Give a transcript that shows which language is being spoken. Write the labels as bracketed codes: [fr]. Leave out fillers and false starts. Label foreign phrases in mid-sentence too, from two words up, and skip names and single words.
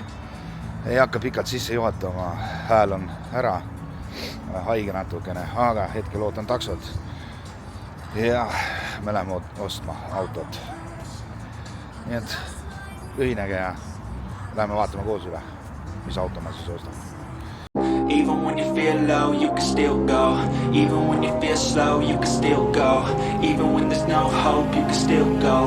[et] Ei hakka pikalt sisse juhatama, hääl on ära, haige natukene, aga hetkel ootan taksot. Ja me läheme ostma autot. Nii et ühinege ja läheme vaatama koos üle, mis auto ma siis ostan. [en] Even when you feel low, you can still go. Even when you feel slow, you can still go. Even when there's no hope, you can still go.